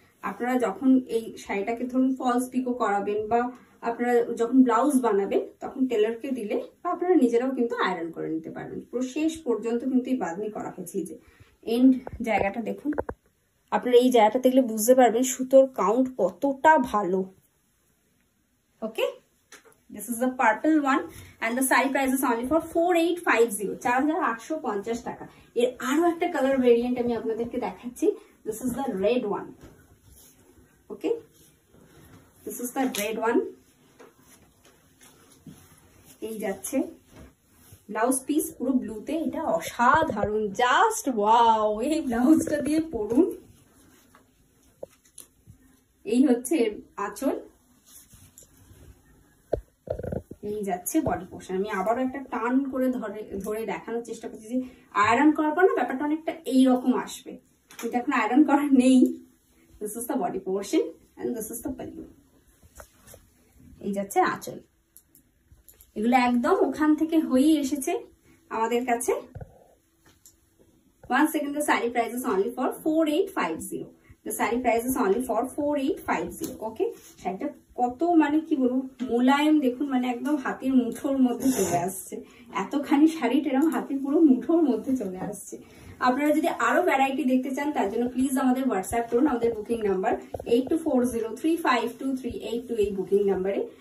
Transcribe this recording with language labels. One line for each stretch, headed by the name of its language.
Bangla: আপনারা যখন এই শাড়িটাকে ধরুন ফলস পিকো করাবেন বা আপনারা যখন ব্লাউজ বানাবেন তখন টেলারকে দিলে বা আপনারা নিজেরাও কিন্তু আয়রন করে নিতে পারবেন। পুরো শেষ পর্যন্ত কিন্তু এই বাঁধনি করা হয়েছে। এই যে এন্ড জায়গাটা দেখুন, আপনারা এই জায়গাটা দেখলে বুঝতে পারবেন সুতোর কাউন্ট কতটা ভালো, ওকে।
English: This is the purple one and the saree price is only for 4850, 4850 টাকা।
Bangla: এর আরো একটা কালার ভেরিয়েন্ট আমি আপনাদেরকে দেখাচ্ছি,
English: this is the red one, okay, this is the red one।
Bangla: এই যাচ্ছে ব্লাউজ পিস পুরো ব্লুতে, এটা অসাধারণ,
English: Just wow.
Bangla: এই ব্লাউজটা দিয়ে পরুন। এই হচ্ছে আঁচল, এই যাচ্ছে বডি পোর্শন। আমি আবারও একটা টার্ন করে ধরে দেখানোর চেষ্টা করছি যে আয়রন করার পর না ব্যাপারটা অনেকটা এইরকম আসবে, কিন্তু এখন আয়রন করা নেই।
English: This is the body portion and this is the pallu.
Bangla: এই যাচ্ছে আঁচল। এগুলো একদম ওখান থেকে হয়েই এসেছে আমাদের কাছে।
English: 1 second, the saree price is only for 4850, the saree price is only for 4850, okay।
Bangla: শাড়িটা কত মানে কি বলবো মোলায়েম, দেখুন মানে একদম হাতের মুঠোর মধ্যে চলে আসছে, এতখানি শাড়িটা এরকম হাতের পুরো মুঠোর মধ্যে চলে আসছে। আপনারা যদি আরো ভ্যারাইটি দেখতে চান তার জন্য প্লিজ আমাদের হোয়াটসঅ্যাপ করুন, আমাদের বুকিং নাম্বার 8240352382 এই বুকিং নাম্বারে।